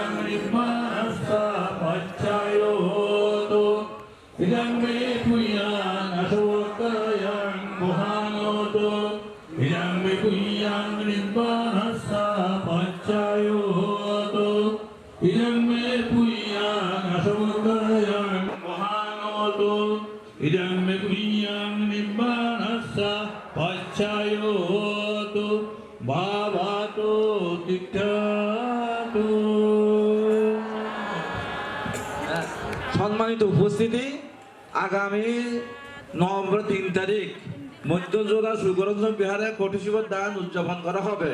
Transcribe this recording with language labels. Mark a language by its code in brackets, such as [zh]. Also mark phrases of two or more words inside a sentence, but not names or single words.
[pi] নিব্বানস্তা পচ্চায়োতু ইদং মে পুণ্যাং অশোকয়াং মহানোতু ইদং মে পুণ্যাং নিব্বানস্তা পচ্চায়োতু ইদং মে পুণ্যাং অশোকয়াং মহানোতু ইদং মে পুণ্যাং নিব্বানস্তা পচ্চায়োতু ভাবাতো তিষ্ঠতু। [bn] সম্মানিত উপস্থিতি, আগামী নভেম্বর 3 তারিখ মধ্যজোড়া সুগরঞ্জন বিহারে কোটি শিবর দান উদযাপন করা হবে।